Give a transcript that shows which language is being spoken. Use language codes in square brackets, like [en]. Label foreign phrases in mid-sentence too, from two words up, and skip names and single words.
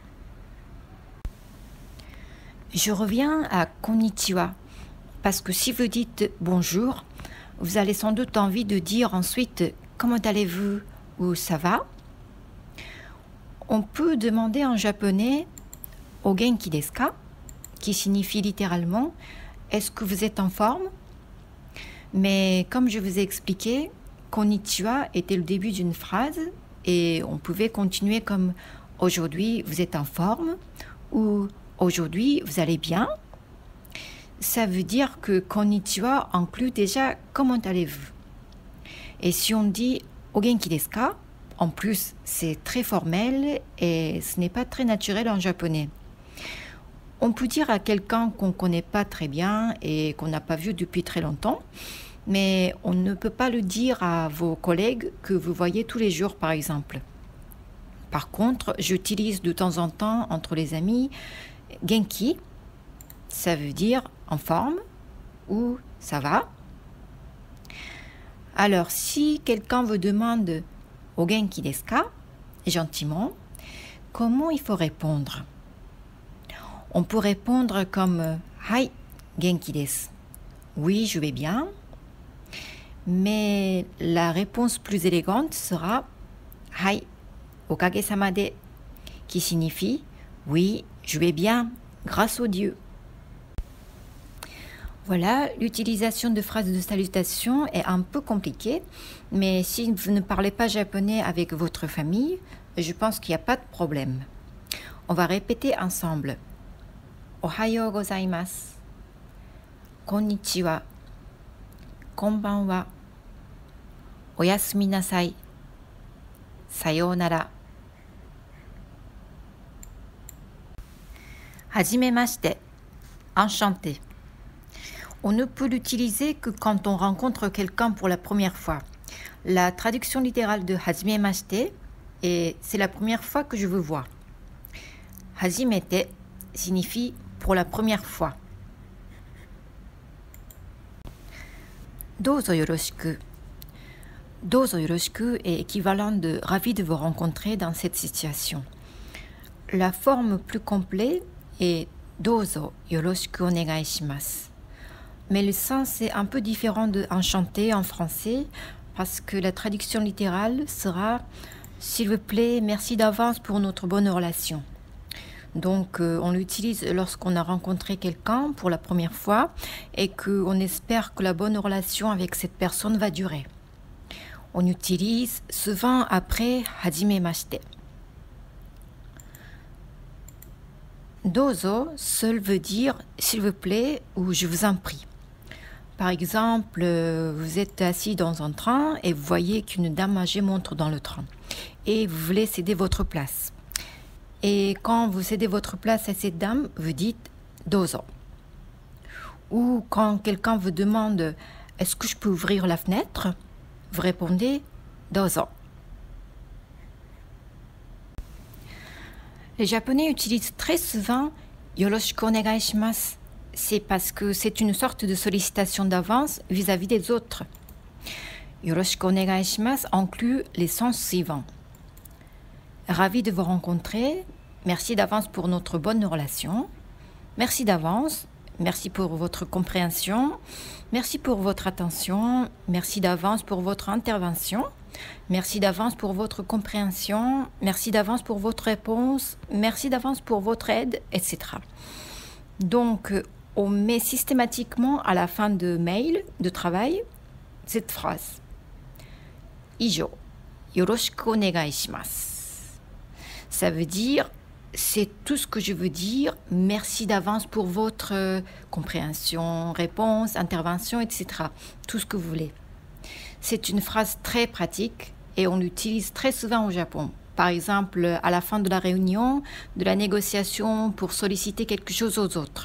[fr] Je reviens à konnichiwa, parce que si vous dites bonjour, vous avez sans doute envie de dire ensuite comment allez-vous ou ça va. On peut demander en japonais [ja] お元気ですか, [fr] qui signifie littéralement est-ce que vous êtes en forme? Mais comme je vous ai expliqué, konnichiwa était le début d'une phrase et on pouvait continuer comme aujourd'hui vous êtes en forme ou aujourd'hui vous allez bien. Ça veut dire que konnichiwa inclut déjà comment allez-vous. Et si on dit [ja] お元気ですか, [fr] en plus c'est très formel et ce n'est pas très naturel en japonais. On peut dire à quelqu'un qu'on ne connaît pas très bien et qu'on n'a pas vu depuis très longtemps, mais on ne peut pas le dire à vos collègues que vous voyez tous les jours, par exemple. Par contre, j'utilise de temps en temps entre les amis genki, ça veut dire en forme ou ça va. Alors, si quelqu'un vous demande [ja] お元気ですか, [fr] gentiment, comment il faut répondre? On peut répondre comme [ja] はい、元気です. [fr] Oui, je vais bien. Mais la réponse plus élégante sera [ja] はい、おかげさまで, [fr] qui signifie oui, je vais bien, grâce au Dieu. Voilà, l'utilisation de phrases de salutation est un peu compliquée, mais si vous ne parlez pas japonais avec votre famille, je pense qu'il n'y a pas de problème. On va répéter ensemble. [ja] おはようございます。こんにちは. Konbanwa. おやすみなさい. Sayonara. Hajimemashite. [fr] Enchanté. On ne peut l'utiliser que quand on rencontre quelqu'un pour la première fois. La traduction littérale de hajimemashite et c'est la première fois que je vous vois. Hajimete signifie pour la première fois. [ja] どうぞよろしく. どうぞよろしく [fr] est équivalent de ravi de vous rencontrer dans cette situation. La forme plus complète est [ja] どうぞよろしくお願いします. [fr] Mais le sens est un peu différent de enchanté en français parce que la traduction littérale sera s'il vous plaît, merci d'avance pour notre bonne relation. Donc, on l'utilise lorsqu'on a rencontré quelqu'un pour la première fois et qu'on espère que la bonne relation avec cette personne va durer. On utilise souvent après hajimemashite. Dozo seul veut dire s'il vous plaît ou je vous en prie. Par exemple, vous êtes assis dans un train et vous voyez qu'une dame âgée monte dans le train et vous voulez céder votre place. Et quand vous cédez votre place à cette dame, vous dites « dozo ». Ou quand quelqu'un vous demande « est-ce que je peux ouvrir la fenêtre ?» vous répondez « dozo ». Les Japonais utilisent très souvent « [ja] よろしくお願いします ». [fr] C'est parce que c'est une sorte de sollicitation d'avance vis-à-vis des autres. [ja] よろしくお願いします [fr] inclut les sens suivants. Ravi de vous rencontrer, merci d'avance pour notre bonne relation, merci d'avance, merci pour votre compréhension, merci pour votre attention, merci d'avance pour votre intervention, merci d'avance pour votre compréhension, merci d'avance pour votre réponse, merci d'avance pour votre aide, etc. Donc, on met systématiquement à la fin de mail, de travail, cette phrase. [ja] 以上、よろしくお願いします. [fr] Ça veut dire, c'est tout ce que je veux dire, merci d'avance pour votre compréhension, réponse, intervention, etc. Tout ce que vous voulez. C'est une phrase très pratique et on l'utilise très souvent au Japon. Par exemple, à la fin de la réunion, de la négociation pour solliciter quelque chose aux autres.